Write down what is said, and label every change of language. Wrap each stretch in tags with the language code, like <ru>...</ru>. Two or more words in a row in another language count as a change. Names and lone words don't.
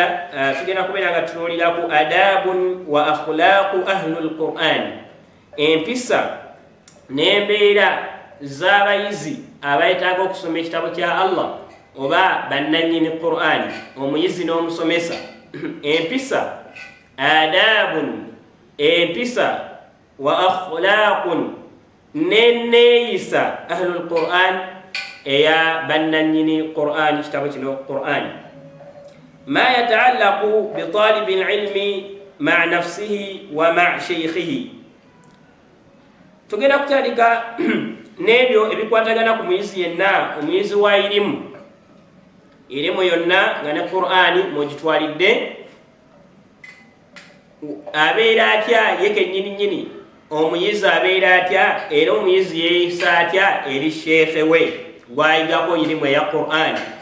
<lg>Tugenda kubeera nga tutunuulira ku</lg> <ar>آداب وأخلاق أهل القرآن,</ar> <lg>empisa n'embeera z'abayizi abayetaaga okusoma ekitabo kya Allah oba bannannyini Qur'an, omuyizi n'omusomesa. Empisa adabun, empisa</lg> <ar>وأخلاق,</ar> <lg>n'enneeyisa</lg> <ar>أهل القرآن,</ar> <lg>eya bannannyini Qur'an, kitabo kino Qur'an.</lg> <ar>ما يتعلق بطالب العلم مع نفسه ومع شيخه.</ar> <lg>Tugenda kutandika n'ebyo ebikwatagana ku muyizi yenna, omuyizi wa irimu yonna nga ne Qur'ani mwogitwalidde, abeera atya ye kennyini omuyizi abeera atya, era omuyizi yeeyisa atya eri sheekhe we gw'ayigako irimu eya Qur'ani.</lg>